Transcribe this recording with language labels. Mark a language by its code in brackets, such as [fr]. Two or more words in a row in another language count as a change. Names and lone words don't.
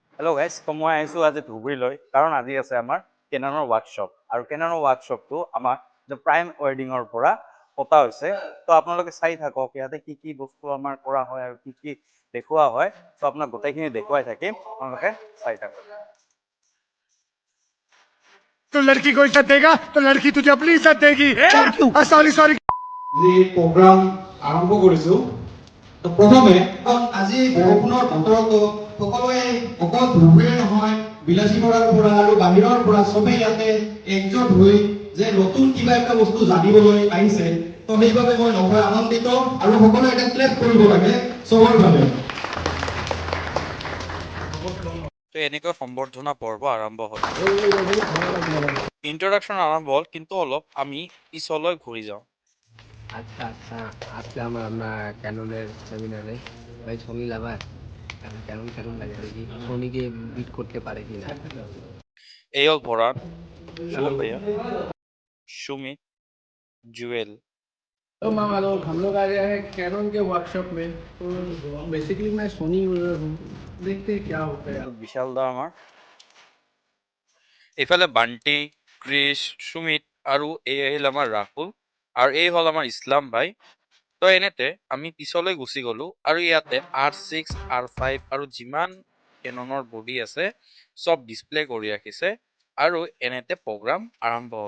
[en] hello guys, [as] মই আহিছোঁ আজি ধুবুৰীলৈ, কাৰণ আজি আছে আমাৰ কেননৰ ৱৰ্কশ্বপ। আৰু কেননৰ ৱৰ্কশ্বপটো আমাৰ প্ৰাইম ৱেডিঙৰ পৰা পতা হৈছে। তো আপোনালোকে চাই থাকক ইয়াতে কি কি বস্তু আমাৰ কৰা হয় আৰু কি কি দেখুওৱা হয়। তো আপোনাক গোটেইখিনি দেখুৱাই থাকিম, আপোনালোকে চাই থাকক। [hi] तो लड़की को इज्जत देगा तो लड़की तुझे अपनी इज्जत देगी। [en] sorry sorry. [hi] प्रोग्राम आरम्भ [as] কৰিছো তো প্ৰথমে আজি বৰষুণৰ বতৰতো সকলোৱে অকল ধুবুৰীয়ে নহয় বিলাসীপাৰাৰ পৰা আৰু বাহিৰৰ পৰা সবেই ইয়াতে একজোট হৈ যে নতুন কিবা এটা বস্তু জানিবলৈ আহিছে তো সেইবাবে মই নথৈ আনন্দিত আৰু সকলোৱে এটা ক্লেপ কৰিব লাগে সবৰ বাবে। তো এনেকৈ সম্বৰ্ধনা পৰ্ব আৰম্ভ হ'ল। ইন্ট্রোডাকশন আরম্ভ হল, কিন্তু অলপ আমি পিছলৈ ঘুরি যাও। [bn] আচ্ছা আচ্ছা, আসলাম আমরা ক্যাননের সেমিনারে। ভাই ছবি লাভার কেমন কেমন লাগে দেখি সোনিকে বিট করতে পারে কিনা। এই হল ভরান, শুভম भैया, सुमित, जुएल। [hi] तो मामा लोग हम लोग आ गए हैं कैनन के वर्कशॉप में। तो बेसिकली मैं सोनी यूजर हूँ, देखते हैं क्या होता है। [bn] विशाल दा আমার, [as] এইফালে বান্টি, ক্রিস, সুমিত আৰু এই আহিল আমাৰ ৰাহুল আৰু এই হল আমাৰ ইছলাম ভাই। তো এনেতে আমি পিছলৈ গুচি গলো আৰু ইয়াতে R6, R5 আৰু যিমান কেননৰ বডি আছে সব ডিসপ্লে কৰি ৰাখিছে আৰু এনেতে প্ৰগ্ৰাম আৰম্ভ হ'ল।